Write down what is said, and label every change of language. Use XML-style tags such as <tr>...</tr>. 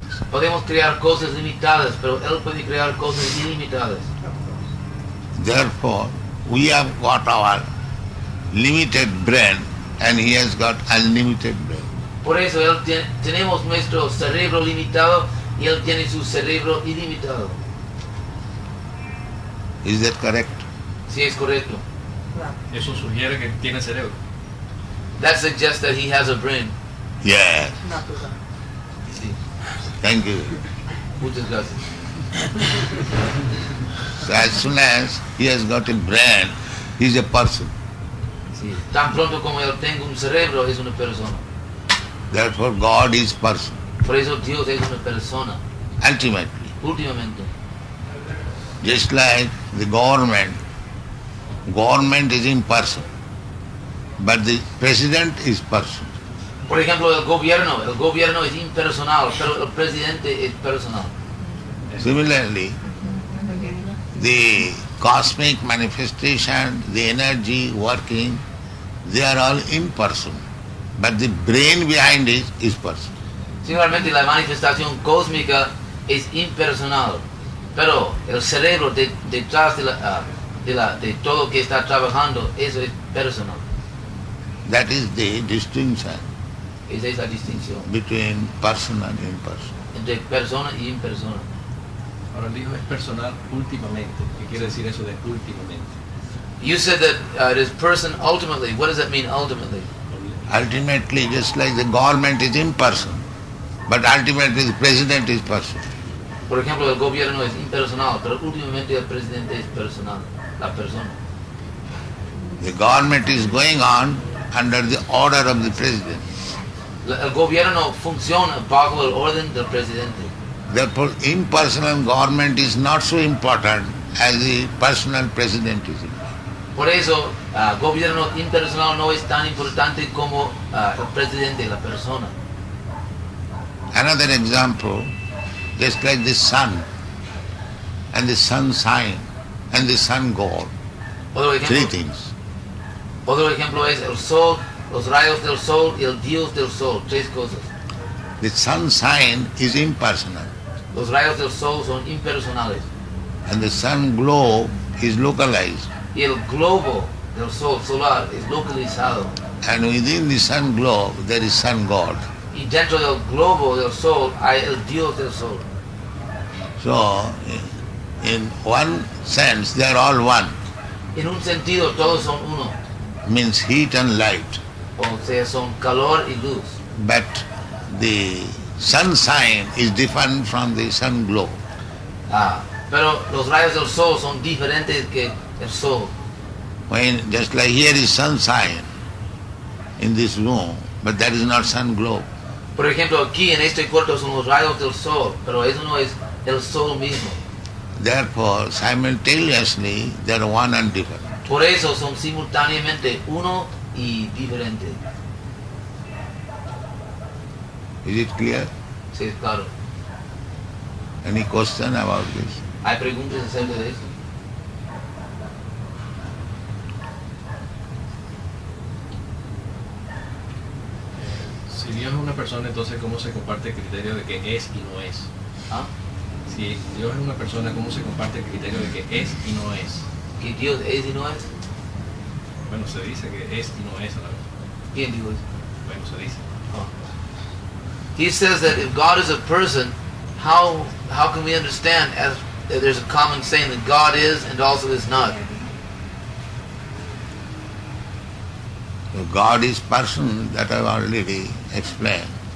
<es>Podemos crear cosas limitadas, pero él puede crear cosas ilimitadas.</es> <en>Therefore, we have got our limited brain and he has got unlimited brain.</en> <es>Por eso tenemos nuestro cerebro limitado y él tiene su cerebro ilimitado.</es> <en>Is that correct?</en> <es>Sí, es correcto. Eso sugiere que tiene cerebro.</es> <en>That suggests that he has a brain. Yes.</en> <es>Sí.</es> <en>Thank you.</en> <es>Muchas gracias.</es> <en>So as soon as he has got a brain, he is a person.</en> <es>Sí. Tan pronto como él tenga un cerebro, es una persona.</es> <en>Therefore God is person.</en> <es>Por eso Dios es una persona.</es> <en>Ultimately.</en> <es>Últimamente.</es> <en>Just like the government is impersonal, but the president is person.</en> <es>Por ejemplo, el gobierno es impersonal, pero el presidente es personal.</es> <en>Similarly, the cosmic manifestation, the energy working, they are all impersonal. But the brain behind it is personal.</en> <es>Similarmente, la manifestación cósmica es impersonal, pero el cerebro detrás de todo que está trabajando, eso es personal.</es> <en>That is the distinction</en> <es>Esa es la distinción</es> <en>between personal and impersonal.</en> <es>entre persona y impersona. Ahora él dijo es personal últimamente. ¿Qué quiere decir eso de últimamente?</es> <en>You said that it is person ultimately. What does that mean ultimately? Ultimately, just like the government is impersonal, but ultimately the president is personal.</en> <es>Por ejemplo, el gobierno es impersonal, pero últimamente el presidente es personal, la persona.</es> <en>The government is going on under the order of the president.</en> <es>El gobierno funciona bajo el orden del presidente.</es> <en>Therefore, impersonal government is not so important as the personal president is important.</en> <es>Por eso, gobierno impersonal no es tan importante como el presidente, la persona.</es> <en>Another example, just like the sun and the sun sign and the sun god, three things.</en> <es>Otro ejemplo es el sol, los rayos del sol y el dios del sol, tres cosas.</es> <en>The sun sign is impersonal</en> <es>Los rayos del sol son impersonales</es> <en>and the sun globe is localized.</en> <es>y el globo del sol solar es localizado.</es> <en>And within the sun globe there is sun god.</en> <es>Y dentro del globo del sol hay el dios del sol.</es> <en>So, in one sense, they are all one.</en> <es>En un sentido, todos son uno.</es> <en>Means heat and light.</en> <es>O sea, son calor y luz.</es> <en>But the sun sign is different from the sun globe.</en> <es>Pero los rayos del sol son diferentes que el sol.</es> <en>When just like here is sun sign in this room, but that is not sun globe.</en> <es>Por ejemplo, aquí en este cuarto son los rayos del sol, pero eso no es el sol mismo.</es> <en>Therefore, simultaneously, they are one and different.</en> <es>Por eso son simultáneamente uno y diferente.</es> <en>Is it clear?</en> <es>Sí, claro.</es> <en>Any question about this?</en> <es>¿Hay preguntas acerca de eso? Si Dios es una persona, entonces ¿cómo se comparte el criterio de que es y no es? ¿Ah? Si Dios es una persona, ¿cómo se comparte el criterio de que es y no es? ¿Que Dios es y no es? Bueno, se dice que es y no es a la vez. ¿Quién dijo eso? Bueno, se dice.</es> <en>He says that if God is a person, how can we understand as there's a common saying that God is and also is not? So God is person, that I have already explained.</en>